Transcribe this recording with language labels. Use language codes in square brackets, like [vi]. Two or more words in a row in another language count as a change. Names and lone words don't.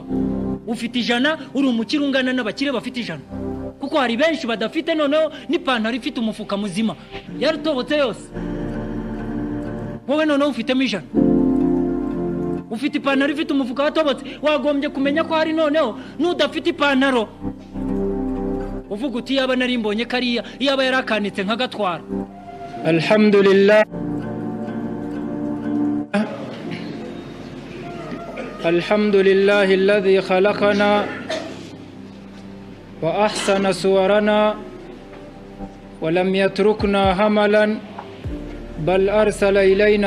[rw] Ufite 100, uri umukire ungana n'abakire bafite 100, kuko hari benshi badafite noneho n'ipantaro ifite umufuka muzima yarutobotse yose. Wowe noneho ufitemo 100, ufite ipantaro ifite umufuka watobotse, wagombye kumenya ko hari noneho n'udafite ipantaro. Uvuga uti yaba nari mbonye kariya, yaba yarakanitse nkagatwara. [ar] الحمد لله، الحمد لله الذي خلقنا وأحسن صورنا ولم يتركنا هملا بل أرسل إلينا